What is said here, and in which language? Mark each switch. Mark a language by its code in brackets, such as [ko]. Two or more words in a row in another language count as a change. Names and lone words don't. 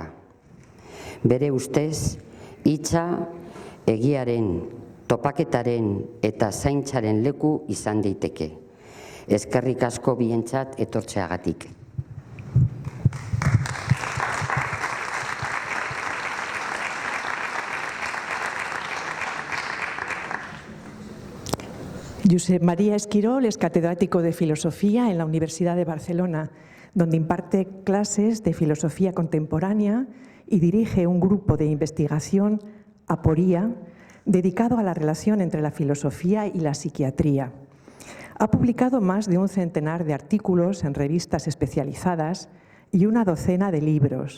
[eu] Bere ustez, hitza egiaren, topaketaren eta zaintzaren leku izan daiteke. Eskerrik asko bientzat etortzeagatik. [es] Josep Maria Esquirol es catedrático de Filosofía en la Universidad de Barcelona, donde imparte clases de filosofía contemporánea y dirige un grupo de investigación, Aporia, dedicado a la relación entre la filosofía y la psiquiatría. Ha publicado más de un centenar de artículos en revistas especializadas y una docena de libros.